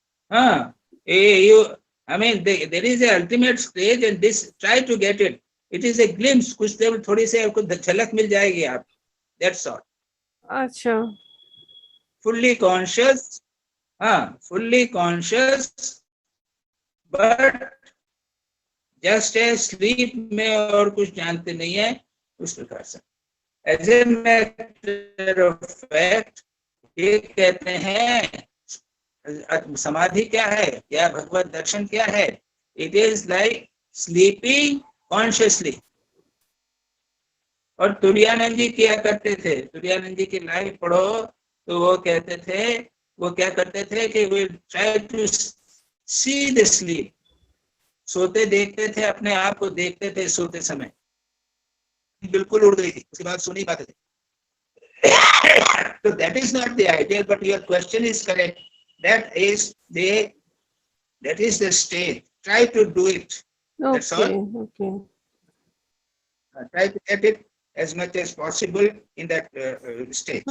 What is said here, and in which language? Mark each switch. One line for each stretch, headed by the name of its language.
English: हाँ, I mean, there is a ultimate stage and this, try to get it. It is a glimpse,
Hindi: कुछ देर थोड़ी से आपको झलक मिल जाएगी आप,
English: that's all.
Hindi: अच्छा,
English: fully conscious,
Hindi: हाँ, fully conscious,
English: but just a sleep
Hindi: में और कुछ जानते नहीं है, उस प्रकार से।
English: as a matter of fact,
Hindi: ये कहते हैं समाधि क्या है, या भगवत दर्शन क्या है?
English: It is like sleeping consciously.
Hindi: और तुरानंद जी क्या करते थे, तुरानंद जी की लाइफ पढ़ो तो वो कहते थे, वो क्या करते थे कि
English: We try to see the sleep.
Hindi: सोते देखते थे, अपने आप को देखते थे सोते समय। बिल्कुल उड़ गई थी, उसके बाद सो नहीं पाते थे।
English: So that is not the ideal, but your question is correct. That is the state. Try to do it. That's all. Okay. Try to get it as much as possible in that state.